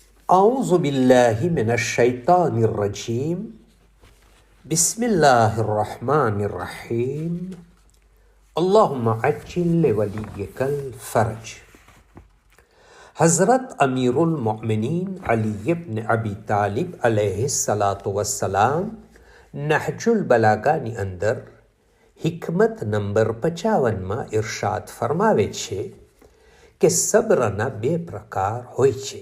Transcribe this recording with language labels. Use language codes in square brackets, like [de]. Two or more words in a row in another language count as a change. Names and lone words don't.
[ar] أعوذ بالله من الشيطان الرجيم بسم الله الرحمن الرحيم اللهم عجل لوليك الفرج. [gu] હઝરત અમીરુલ મોમિનીન અલી ઇબ્ન અબી તાલિબ અલૈહિસ્સલાતુ વસ્સલામ નહજુલ બલાગાની અંદર હિકમત નંબર 55માં ઇરશાદ ફરમાવે છે કે સબ્રના બે પ્રકાર હોય છે.